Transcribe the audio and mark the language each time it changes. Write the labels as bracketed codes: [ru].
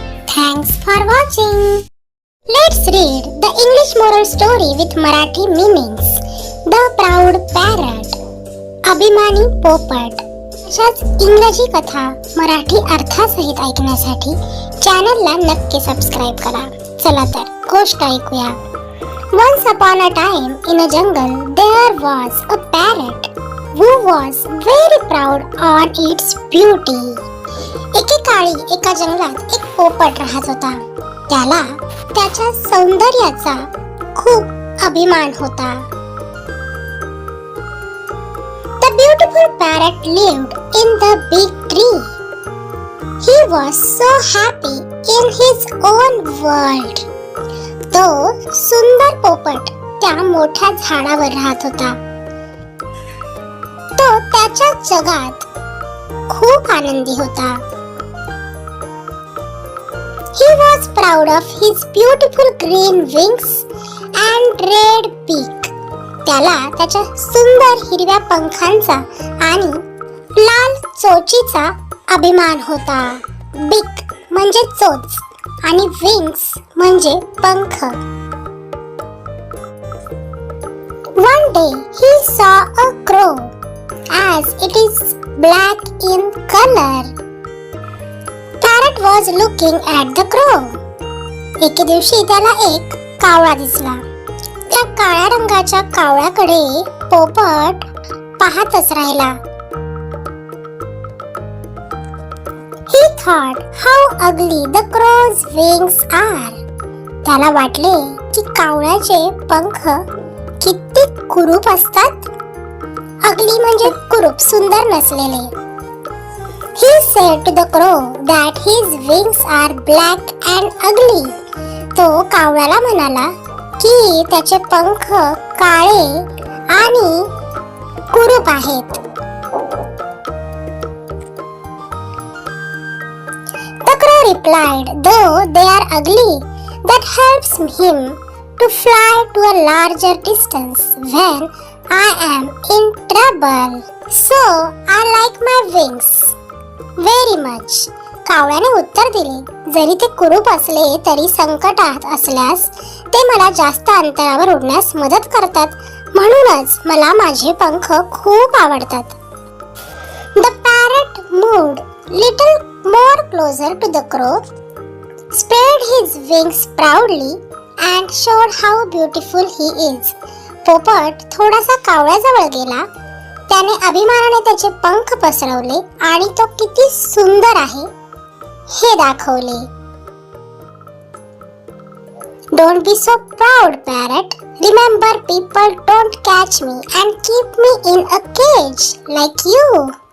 [en] Thanks for watching. Let's read the English moral story with Marathi meanings. The proud parrot, [mr] अभिमानी पोपट. अशाच इंग्रजी कथा मराठी अर्थासहित ऐकण्यासाठी चॅनलला नक्की सबस्क्राईब करा. चला तर गोष्ट ऐकूया. [en] Once upon a time in a jungle there was a parrot who was very proud on its beauty. [mr] एकेकाळी एका जंगलात एक पोपट राहत होता. त्याला त्याच्या सौंदर्याचा खूप अभिमान होता. [en] The beautiful parrot lived in the big tree. He was so happy in his own world. [mr] तो सुंदर पोपट त्या मोठ्या झाडावर राहत होता. तो त्याच्या जगात खूप आनंदी होता. [en] He was proud of his beautiful green wings and red beak. [mr] त्याला त्याच्या सुंदर हिरव्या पंखांचा आणि लाल चोचीचा अभिमान होता. बिक म्हणजे चोच आणि विंग्स म्हणजे पंख. [en] One day he saw a crow as it is black in color. Parrot was looking at the crow. [mr] एके दिवशी त्याला एक कावळा दिसला. त्या काळ्या रंगाच्या कावळ्याकडे पोपट पाहतच राहिला. [en] He thought how ugly the crow's wings are. [mr] त्याला वाटले की कावळ्याचे पंख किती कुरूप असतात. अगली म्हणजे कुरूप, सुंदर नसलेले. [en] He said to the crow that his wings are black and ugly. [mr] तो कावळ्याला म्हणाला की त्याचे पंख काळे आणि कुरूप आहेत. [en] The crow replied, though they are ugly, that helps him to fly to a larger distance when I am in trouble. So I like my wings very much. [mr] कावळ्याने उत्तर दिले, जरी ते कुरूप असले तरी संकटात असल्यास ते मला जास्त अंतरावर उडण्यास मदत करतात, म्हणूनच मला माझे पंख खूप आवडतात. [en] The parrot moved little more closer to the crow, spread his wings proudly and showed how beautiful he is. [mr] पोपट थोडासा कावळ्याजवळ गेला. त्याने अभिमानाने त्याचे पंख पसरवले आणि तो किती सुंदर आहे हे दाखवले. [en] Don't be so proud, parrot. Remember, people don't catch me and keep me in a cage like you.